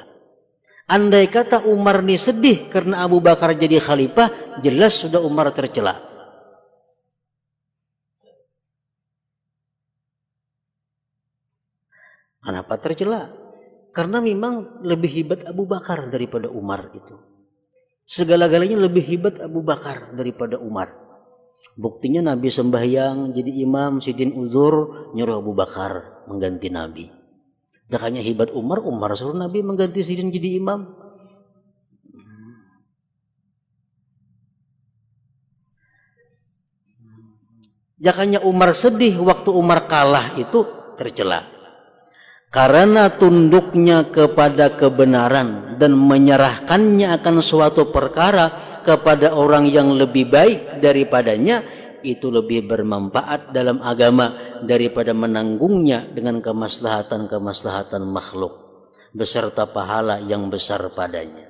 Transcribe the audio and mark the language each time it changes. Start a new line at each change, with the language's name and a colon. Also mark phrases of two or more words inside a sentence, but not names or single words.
Indonesian: Andai kata Umar ini sedih karena Abu Bakar jadi khalifah, jelas sudah Umar tercela. Kenapa tercela? Karena memang lebih hebat Abu Bakar daripada Umar itu. Segala-galanya lebih hebat Abu Bakar daripada Umar. Buktinya Nabi sembahyang jadi imam, sidin uzur, nyuruh Abu Bakar mengganti Nabi.
Banjar: Dakanya hebat Umar suruh Nabi mengganti sidin jadi imam. Jakanya Umar sedih waktu Umar kalah itu tercela.
Indonesian: Karena tunduknya kepada kebenaran dan menyerahkannya akan suatu perkara kepada orang yang lebih baik daripadanya, itu lebih bermanfaat dalam agama daripada menanggungnya dengan kemaslahatan makhluk beserta pahala yang besar padanya.